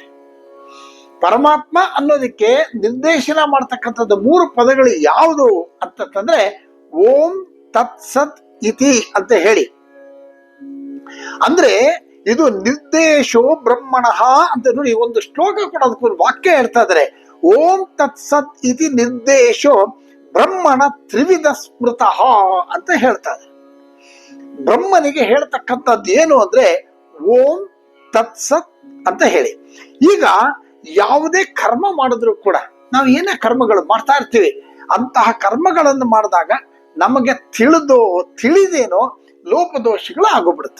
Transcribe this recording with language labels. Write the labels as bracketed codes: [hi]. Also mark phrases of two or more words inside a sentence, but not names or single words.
[kn] ಪರಮಾತ್ಮ ಅನ್ನೋದಕ್ಕೆ ನಿರ್ದೇಶನ ಮಾಡ್ತಕ್ಕಂಥದ್ದು 3 ಪದಗಳು ಯಾವುದು ಅಂತಂದ್ರೆ [sa] ಓಂ ತತ್ಸತ್ ಇತಿ [kn] ಅಂತ ಹೇಳಿ. ಅಂದ್ರೆ ಇದು [sa] ನಿರ್ದೇಶೋ ಬ್ರಹ್ಮಣಃ [kn] ಅಂತ. ನೋಡಿ, ಒಂದು ಶ್ಲೋಕ ಕೂಡ ಅದಕ್ಕೊಂದು ವಾಕ್ಯ ಹೇಳ್ತಾ ಇದ್ದಾರೆ. [sa] ಓಂ ತತ್ಸತ್ ಇತಿ ನಿರ್ದೇಶೋ ಬ್ರಹ್ಮಣ ತ್ರಿವಿಧ ಸ್ಮೃತಃ [kn] ಅಂತ ಹೇಳ್ತಾರೆ. ಬ್ರಹ್ಮನಿಗೆ ಹೇಳ್ತಕ್ಕಂಥದ್ದು ಏನು ಅಂದ್ರೆ [sa] ಓಂ ತತ್ಸತ್ [kn] ಅಂತ ಹೇಳಿ. ಈಗ ಯಾವುದೇ ಕರ್ಮ ಮಾಡಿದ್ರು ಕೂಡ, ನಾವು ಏನೇ ಕರ್ಮಗಳು ಮಾಡ್ತಾ ಇರ್ತೀವಿ, ಅಂತಹ ಕರ್ಮಗಳನ್ನು ಮಾಡಿದಾಗ ನಮಗೆ ತಿಳಿದೇನೋ ಲೋಪದೋಷಗಳು ಆಗೋಗ್ಬಿಡುತ್ತೆ.